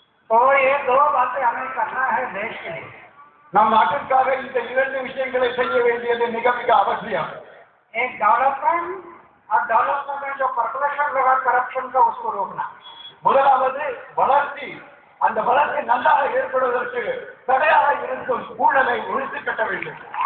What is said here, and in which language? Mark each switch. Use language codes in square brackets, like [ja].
[hi] तो ये 2 बातें हमें करना है देश के लिए. [ta] நம் நாட்டிற்காக இந்த 2 விஷயங்களை செய்ய வேண்டியது மிக மிக அவசியம். [hi] एक डेवलपमेंट, और डेवलपमेंट में जो परकुलेशन लगा करप्शन का, उसको रोकना. [ta] முதலாவது வளர்ச்சி. அந்த வளர்ச்சி நன்றாக ஏற்படுவதற்கு தடையாக இருக்கும் சூழலை ஒழித்து கட்ட வேண்டும்.